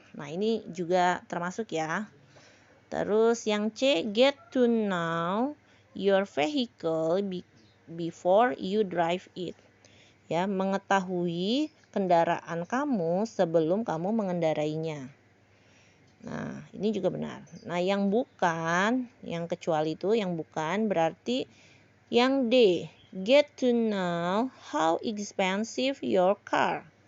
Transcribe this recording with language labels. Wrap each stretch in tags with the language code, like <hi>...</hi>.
<id>Nah, ini juga termasuk ya. Terus yang C,</id> <en>get to know your vehicle before you drive it.</en> <id>Ya, mengetahui kendaraan kamu sebelum kamu mengendarainya. Nah, ini juga benar. Nah, yang kecuali itu, yang bukan berarti yang D,</id> <en>get to know how expensive your car.</en>